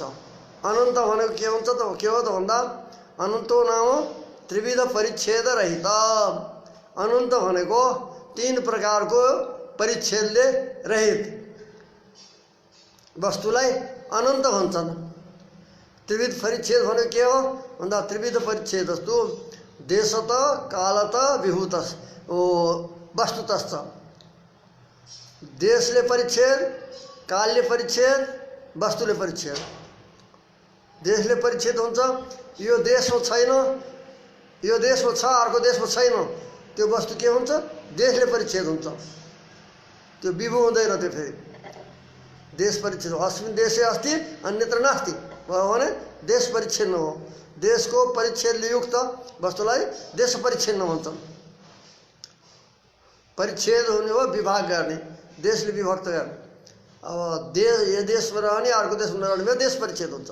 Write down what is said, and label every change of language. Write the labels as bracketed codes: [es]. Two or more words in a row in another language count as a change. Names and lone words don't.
[ne] अनन्त भनेको के हुन्छ त, के हो त भन्दा [sa] अनन्तो नाम त्रिविध परिच्छेद रहित। [ne] अनन्त भनेको तीन प्रकारको परिच्छेदले रहित वस्तुलाई अनन्त भन्छन्। त्रिविध परिच्छेद भनेको के हो भन्दा [sa] त्रिविध परिच्छेदस्तु देशत कालत विभूत वस्तुतश्च। [ne] देशले परिच्छेद, कालले परिच्छेद, वस्तुले परिच्छेद। देशले परिच्छेद हुन्छ, यो देशमा छैन, यो देशमा छ अर्को देशमा छैन, त्यो वस्तु के हुन्छ, देशले परिच्छेद हुन्छ। त्यो विभु हुँदैन। त्यो फेरि देश परिच्छेद हो। [sa] अस्मिन् देशे अस्ति अन्यत्र नास्ति [ne] भने देश परिच्छेद हो। देशको परिच्छेदले युक्त वस्तुलाई देश परिच्छेद भन्छन्। परिच्छेद हुने हो विभाग गर्ने, देशले विभक्त गर्ने। अब यो देशमा रहने अर्को देशमा नरहने देश परिच्छेद हुन्छ।